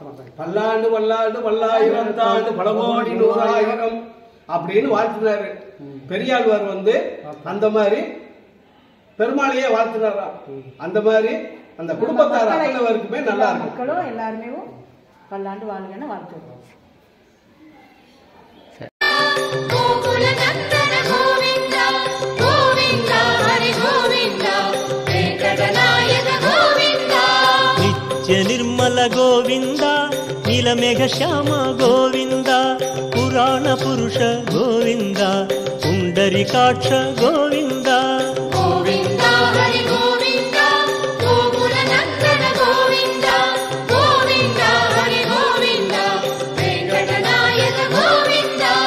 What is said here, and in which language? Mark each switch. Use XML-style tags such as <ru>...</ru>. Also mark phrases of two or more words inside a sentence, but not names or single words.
<ta>பல்லாண்டு பல்லாண்டு பல்லாயிரம் தாண்டு பலமோடி நூறாயிரம் அப்படின்னு வாழ்த்துனாரு பெரியாழ்வார். வந்து அந்த மாதிரி பெருமாளையே வாழ்த்துனாரா. அந்த மாதிரி அந்த குடும்பத்தார் அத்தனைவருக்குமே நல்லா இருக்கும். மக்களும் எல்லாருமே பல்லாண்டு வாழ்கன்னு வாழ்த்துக்கிறோம்.</ta> <sa>नित्य निर्मल गोविंद नीलमेघ श्याम गोविंद पुराण पुरुष गोविंद पुंडरीकाक्ष गोविंद गोविंद हरि गोविंद गोकुल नंदन गोविंद गोविंद हरि गोविंद वेंकटनायक गोविंद</sa>